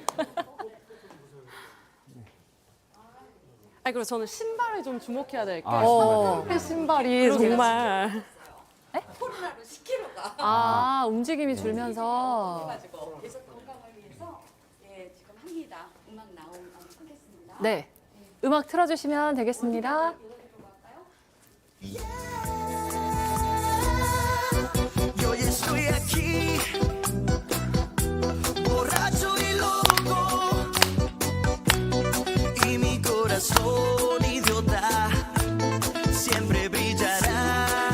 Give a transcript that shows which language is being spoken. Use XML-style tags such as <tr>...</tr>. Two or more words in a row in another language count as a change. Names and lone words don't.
<ko>아니 그리고 저는 신발을 좀 주목해야 될게. 신발이요? 신발이 정말. 코로나로 10kg가. 아, 움직임이 줄면서. 그래서 건강을 위해서 지금 합니다. 음악 나오면 네. 음악 틀어주시면 되겠습니다.</ko> <es>Yo ya estoy aquí, borracho y loco, y mi corazón idiota siempre brillará.</es>